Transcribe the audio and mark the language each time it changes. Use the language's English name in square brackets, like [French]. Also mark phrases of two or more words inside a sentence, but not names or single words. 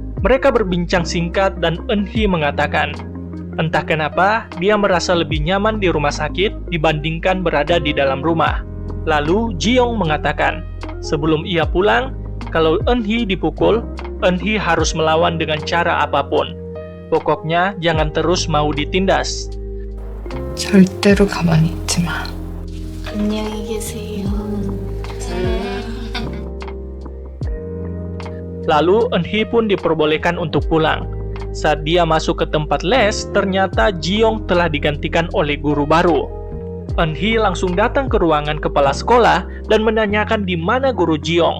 [Indonesian] Mereka berbincang singkat dan Eunhee mengatakan, Entah kenapa, dia merasa lebih nyaman di rumah sakit dibandingkan berada di dalam rumah. Lalu, Ji-young mengatakan, sebelum ia pulang, kalau Eun-hee dipukul, Eun-hee harus melawan dengan cara apapun. Pokoknya, jangan terus mau ditindas. [Korean] 절대로 가만히 있지 마. 안녕히 계세요. [Indonesian] Lalu Eun-hee pun diperbolehkan untuk pulang. Saat dia masuk ke tempat les, ternyata Ji-young telah digantikan oleh guru baru. Eun-hee langsung datang ke ruangan kepala sekolah dan menanyakan di mana guru Ji-young.